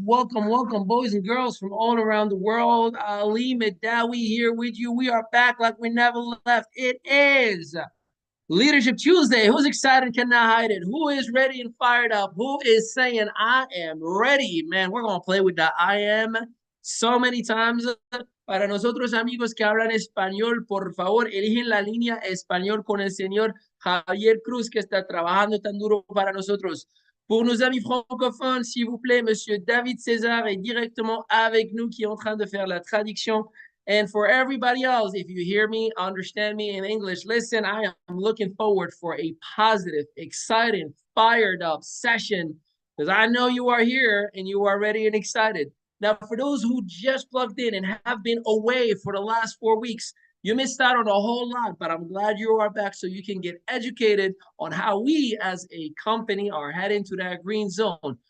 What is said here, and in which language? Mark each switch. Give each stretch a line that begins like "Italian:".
English: Welcome, boys and girls from all around the world. Ali Medawi here with you. We are back like we never left. It is Leadership Tuesday. Who's excited? Cannot hide it. Who is ready and fired up? Who is saying, I am ready? Man, we're going to play with the I am so many times.
Spanish: Para nosotros, amigos que hablan español, por favor, eligen la línea español con el señor Javier Cruz, que está trabajando tan duro para nosotros.
French: Pour nos amis francophones, s'il vous plaît, Monsieur David César est directement avec nous qui est en train de faire la traduction.
English: And for everybody else, if you hear me, understand me in English, listen, I am looking forward for a positive, exciting, fired up session because I know you are here and you are ready and excited. Now, for those who just plugged in and have been away for the last 4 weeks, you missed out on a whole lot, but I'm glad you are back so you can get educated on how we as a company are heading to that green zone.